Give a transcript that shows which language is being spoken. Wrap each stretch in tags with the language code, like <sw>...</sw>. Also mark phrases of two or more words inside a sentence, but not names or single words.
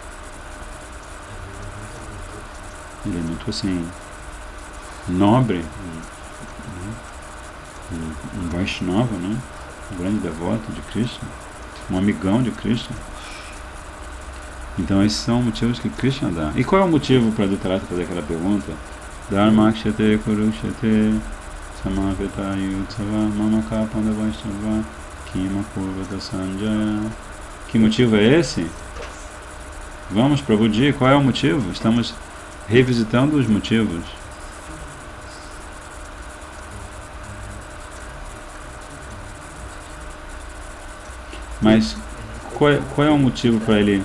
<pt>Ele é muito assim nobre, um Vaishnava, né? Um grande devoto de Krishna, um amigão de Krishna. Então esses são motivos que Krishna dá. E qual é o motivo para Dhritarashtra fazer aquela pergunta?</pt> <sa>धर्मक्षेत्रे कुरुक्षेत्रे समवेता युयुत्सवः मामकाः पाण्डवाश्चैव किम् अकुर्वत सञ्जय.</sa> <pt>Que motivo é esse? Vamos, Prabhuji, qual é o motivo? Estamos revisitando os motivos. Mas qual é o motivo para ele?</pt>